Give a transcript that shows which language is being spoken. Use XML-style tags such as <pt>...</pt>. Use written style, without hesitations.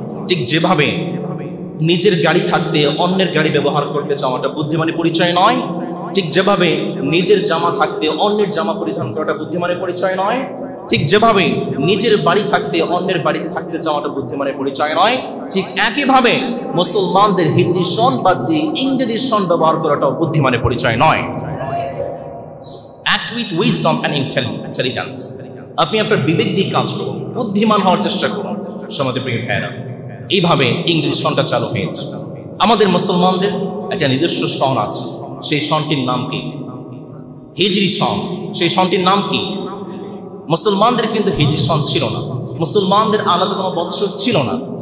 <bn>ঠিক যেভাবে নিজের গাড়ি থাকতে অন্যের গাড়ি ব্যবহার করতে চাওয়াটা বুদ্ধিমানের পরিচয় নয়, ঠিক যেভাবে নিজের জামা থাকতে অন্যের জামা পরিধান করাটা বুদ্ধিমানের পরিচয় নয়, ঠিক যেভাবে নিজের বাড়ি থাকতে অন্যের বাড়িতে থাকতে চাওয়াটা বুদ্ধিমানের পরিচয় নয়, ঠিক একইভাবে মুসলমানদের হিজরি সন বাদ দিয়ে ইংরেজি সন ব্যবহার করাটাও বুদ্ধিমানের পরিচয় নয়।</bn> <en>Act with wisdom and intelligence.</en> <bn>আপনি আপনার বিবেক দিয়ে কাজ করুন, বুদ্ধিমান হওয়ার চেষ্টা করুন। সমাজের প্রিয় ভাইরা, এইভাবে ইংরেজি সনটা চালু হয়েছে। আমাদের মুসলমানদের একটা নিজস্ব সন আছে, সেই সনটির নাম কি? হিজরি সন। সেই সনটির নাম কি? মুসলমানদের কিন্তু হিজরি সন ছিল না, মুসলমানদের আলাদা কোনো বৎসর ছিল না।</bn>